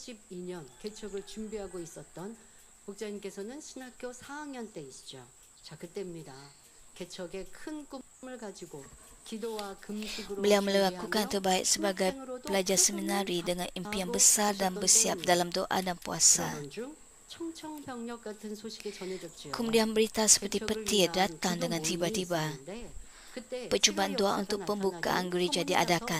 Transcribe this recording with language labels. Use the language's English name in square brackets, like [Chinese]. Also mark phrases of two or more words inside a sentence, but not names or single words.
[Korean] 목자님께서는 신학교 4학년 때이시죠. 자, 그때입니다. 개척의 큰 꿈을 가지고 [Malay] Beliau melakukan terbaik sebagai pelajar seminari dengan impian besar dan bersiap dalam doa dan puasa. Kemudian berita seperti petir datang dengan tiba-tiba. Percubaan doa untuk pembukaan gereja diadakan.